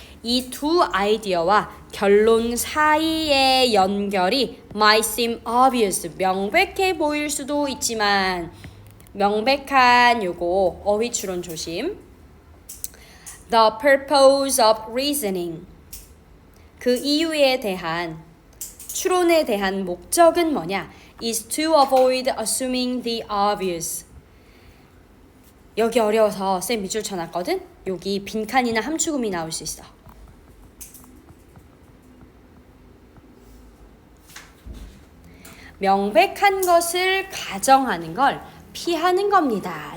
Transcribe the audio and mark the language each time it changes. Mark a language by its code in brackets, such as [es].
[ko] 이 두 아이디어와 결론 사이의 연결이 [en] might seem obvious, [ko] 명백해 보일 수도 있지만 명백한 요거 어휘 추론 조심. [en] The purpose of reasoning, [ko] 그 이유에 대한 추론에 대한 목적은 뭐냐? [en] is to avoid assuming the obvious. [ko] 여기 어려워서 쌤 밑줄 쳐놨거든? 여기 빈칸이나 함축음이 나올 수 있어. 명백한 것을 가정하는 걸 피하는 겁니다.